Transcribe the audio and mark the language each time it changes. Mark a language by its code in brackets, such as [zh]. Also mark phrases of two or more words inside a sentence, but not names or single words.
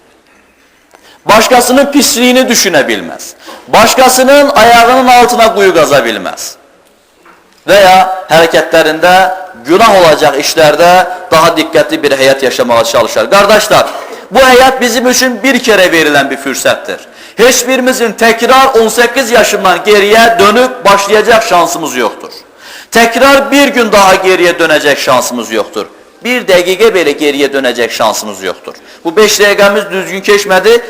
[az] Başqasının pisliyini düşünə bilməz. Başqasının ayağının altına quyu qaza bilməz. Və ya hərəkətlərində günah olacaq işlərdə daha diqqətli bir həyat yaşamağa çalışar. Qardaşlar, Bu həyat bizim üçün [tr] bir kere verilen [az] bir fürsətdir. [tr] Hiçbirimizin tekrar 18 yaşından geriye dönüp başlayacak şansımız yoktur. Tekrar bir gün daha geriye dönecek şansımız yoktur. Bir dakika bile geriye dönecek şansımız yoktur. Bu 5 dakikamız düzgün geçmedi.